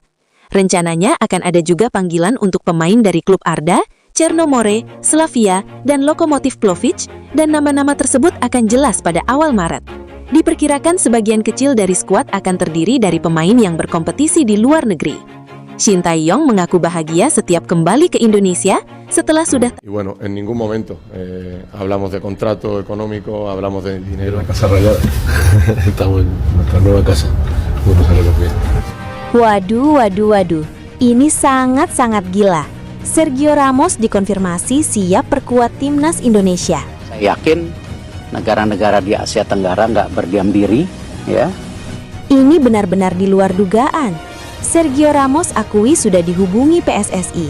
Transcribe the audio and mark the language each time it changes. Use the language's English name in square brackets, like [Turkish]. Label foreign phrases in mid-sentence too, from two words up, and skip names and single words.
[Indonesian] Rencananya akan ada juga panggilan untuk pemain dari klub Arda, Chernomore, Slavia, dan Lokomotiv Plovdiv, dan nama-nama tersebut akan jelas pada awal Maret. Diperkirakan sebagian kecil dari skuad akan terdiri dari pemain yang berkompetisi di luar negeri. Shin Tae-yong mengaku bahagia setiap kembali ke Indonesia setelah sudah... [Spanish] Y bueno, en ningún momento hablamos de contrato económico, hablamos de dinero. La casa rayada. Estamos en nuestra nueva casa. Bueno, sale lo que... [Indonesian] Waduh. Ini sangat-sangat gila. Sergio Ramos dikonfirmasi siap perkuat timnas Indonesia. Saya yakin negara-negara di Asia Tenggara nggak berdiam diri, ya. Ini benar-benar di luar dugaan. Sergio Ramos akui sudah dihubungi PSSI.